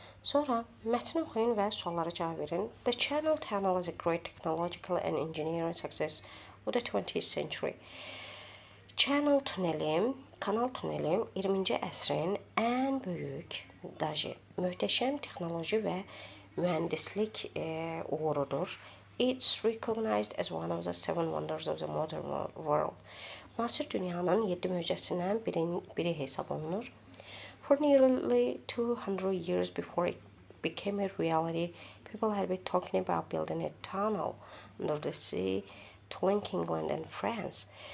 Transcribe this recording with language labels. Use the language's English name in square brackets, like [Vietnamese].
[Azerbaijani] Sonra mətni oxuyun və suallara cavab verin. [English] The Channel Tunnel is a great technological and engineering success of the 20th century. [Azerbaijani] Channel tuneli, kanal tuneli 20-ci əsrin ən böyük, möhtəşəm texnoloji və mühəndislik uğurudur. [English] It's recognized as one of the seven wonders of the modern world. [Azerbaijani] Müasir dünyanın 7 möcüzəsindən biri hesab olunur. [English] For nearly 200 years before it became a reality, people had been talking about building a tunnel under the sea to link England and France.